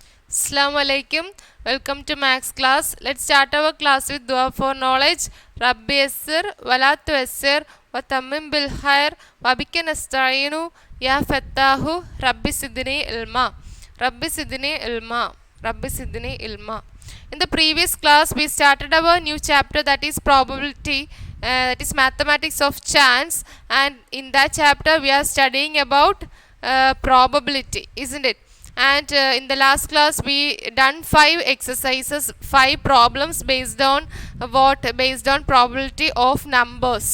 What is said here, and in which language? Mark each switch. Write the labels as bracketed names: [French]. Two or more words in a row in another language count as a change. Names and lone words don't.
[Arabic] السلام عليكم. [English] Welcome to Max class. Let's start our class with dua for knowledge. [Arabic] رب يسر ولا تعسر وتمم بالخير وبك نستعين يا فتاح رب زدني علما. رب زدني علما. رب زدني علما. [English] In the previous class we started our new chapter, that is probability, that is mathematics of chance, and in that chapter we are studying about probability, isn't it? And in the last class we done 5 exercises, 5 problems based on based on probability of numbers.